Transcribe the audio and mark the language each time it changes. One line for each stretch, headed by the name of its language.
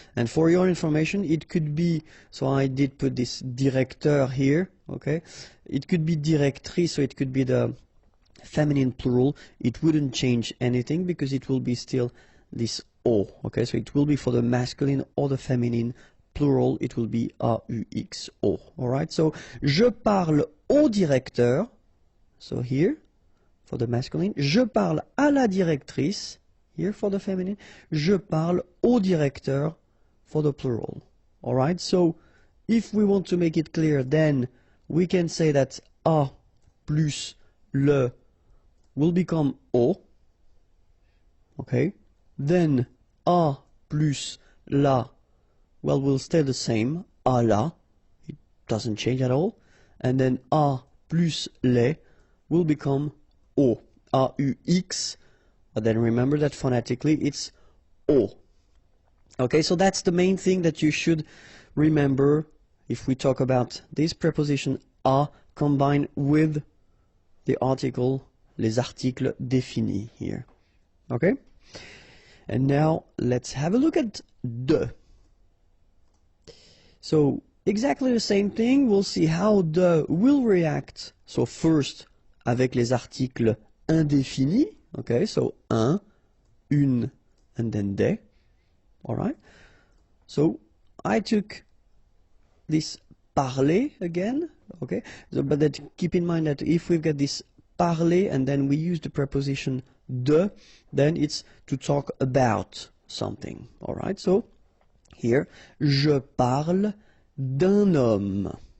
English: And for your information, it could be, so I did put this directeur here, okay, it could be directrice, so it could be the feminine plural. It wouldn't change anything because it will be still this O, okay, so it will be for the masculine or the feminine plural, it will be AUXO. Alright, so
French: je parle au directeur,
English: so here for the masculine,
French: je parle à la directrice,
English: here for the feminine, je parle au directeur for the plural. Alright, so if we want to make it clear, then we can say that A plus le will become O, okay, then A plus la, well, will stay the same, à la, it doesn't change at all, and then A plus les will become O, AUX, but then remember that phonetically it's O. Okay, so that's the main thing that you should remember if we talk about this preposition a combined with the article,
French: les articles définis
English: here. Okay? And now let's have a look at de. So exactly the same thing, we'll see how de will react. So first
French: avec les articles indéfinis,
English: okay, so un, une, and then des. Alright? So I took this parler again, okay, so, but that keep in mind that if we've got this parler and then we use the preposition de, then it's to talk about something. Alright, so here,
French: je parle d'un homme.